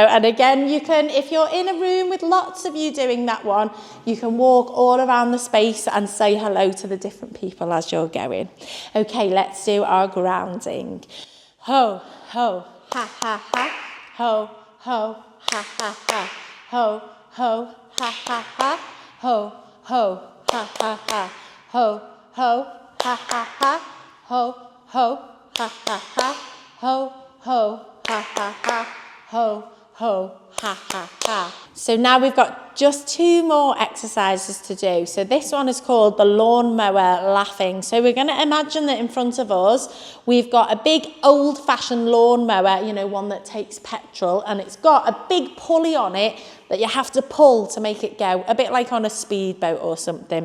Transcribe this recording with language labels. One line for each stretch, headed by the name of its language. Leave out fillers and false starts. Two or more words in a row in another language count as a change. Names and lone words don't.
English: And again, you can, if you're in a room with lots of you doing that one, you can walk all around the space and say hello to the different people as you're going. Okay, let's do our grounding. Ho, ho, ha, ha, ha. Ho, ho, ha, ha, ha. Ho, ho, ha, ha, ha. Ho, ho, ha, ha, ha. Ho, ho, ha, ha, ha. Ho, ho, ha, ha, ha. Ho, ho, ha, ha, ha. Ho, ho, ha, ha, ha. So now we've got just 2 more exercises to do. So this one is called the lawnmower laughing. So we're going to imagine that in front of us, we've got a big old-fashioned lawnmower, you know, one that takes petrol, and it's got a big pulley on it that you have to pull to make it go, a bit like on a speedboat or something.